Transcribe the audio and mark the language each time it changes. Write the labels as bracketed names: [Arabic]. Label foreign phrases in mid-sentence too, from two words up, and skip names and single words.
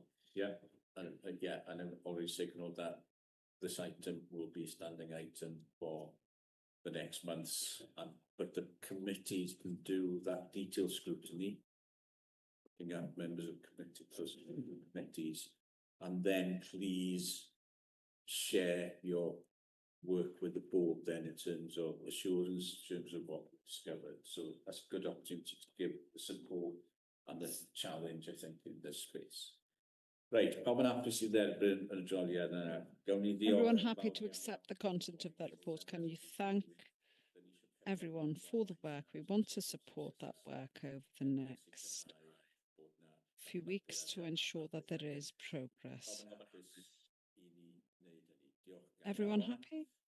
[English] Yeah, and I've already signalled that this item will be a standing item for the next months, but the committees can do that detailed scrutiny, looking at members of committees, and then please share your work with the board then in terms of assurance, in terms of what we discovered. So that's a good opportunity to give the support and the challenge, I think, in this space. Right, [Welsh] pawb yn hapus i dderbyn yr adroddiad yna. Gawn ni ddiolch. [English] Everyone happy to accept the content of that report? Can you thank everyone for the work? We want to support that work over the next few weeks to ensure that there is progress. Everyone happy?